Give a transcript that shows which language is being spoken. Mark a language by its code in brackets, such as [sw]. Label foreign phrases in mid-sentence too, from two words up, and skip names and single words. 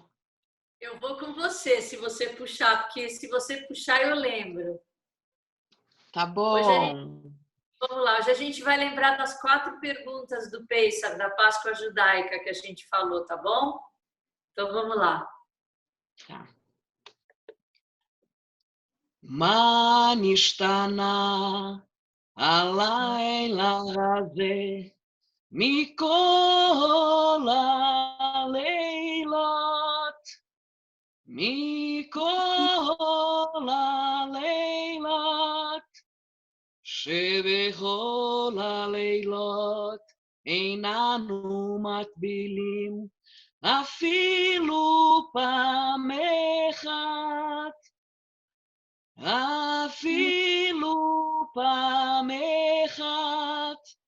[pt] Eu vou com você, se você puxar, porque se você puxar eu lembro. Tá bom. Vamos lá, hoje a gente vai lembrar das 4 perguntas do Pesach, da Páscoa Judaica que a gente falou, tá bom? Então vamos lá. Tá. [he] מה נשתנה הלילה הזה מכל הלילות, מכל הלילות, שבכל הלילות איננו מטבילים אפילו פעם אחת, אפילו פעם אחת.